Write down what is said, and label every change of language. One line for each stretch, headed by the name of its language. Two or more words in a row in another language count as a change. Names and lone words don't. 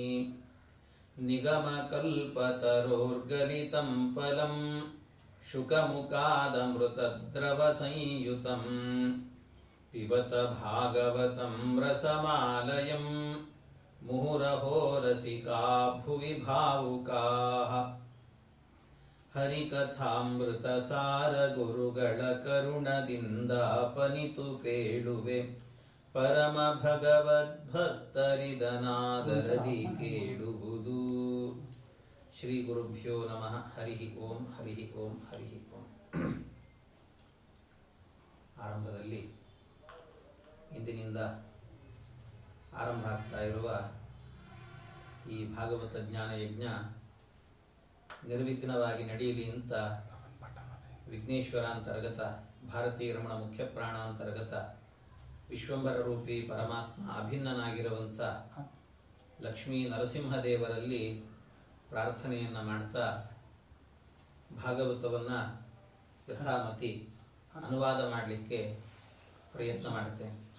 Sanskrit: निगमकल्पतरोर्गलितं फलं शुकमुखादमृतद्रवसंयुतं पिबत भागवतं रसमालयं मुहुरहो रसिका भुवि भावुकाः
Kannada: हरिकथामृतसार गुरुಗಳ ಕರುಣದಿಂದಾಪನಿತು ಕೇಳುವೆ ಪರಮ ಭಗವದ್ಭಕ್ತರಿದನಾದರದಿ ಕೇಳುವುದು.
Sanskrit: ಶ್ರೀ ಗುರುಭ್ಯೋ ನಮಃ. ಹರಿ ಓಂ ಹರಿ ಓಂ ಹರಿ ಓಂ.
Kannada: ಆರಂಭದಲ್ಲಿ ಇಂದಿನಿಂದ ಆರಂಭ ಆಗ್ತಾ ಇರುವ ಈ ಭಾಗವತ ಜ್ಞಾನ ಯಜ್ಞ ನಿರ್ವಿಘ್ನವಾಗಿ ನಡೆಯಲಿ ಅಂತ ವಿಘ್ನೇಶ್ವರ ಅಂತರ್ಗತ ಭಾರತೀಯ ರಮಣ ಮುಖ್ಯ ಪ್ರಾಣಾಂತರ್ಗತ ವಿಶ್ವಂಬರ ರೂಪಿ ಪರಮಾತ್ಮ ಅಭಿನ್ನನಾಗಿರುವಂಥ ಲಕ್ಷ್ಮೀ ನರಸಿಂಹದೇವರಲ್ಲಿ ಪ್ರಾರ್ಥನೆಯನ್ನು ಮಾಡ್ತಾ ಭಾಗವತವನ್ನು ಯಥಾಮತಿ ಅನುವಾದ ಮಾಡಲಿಕ್ಕೆ ಪ್ರಯತ್ನ ಮಾಡುತ್ತೇನೆ.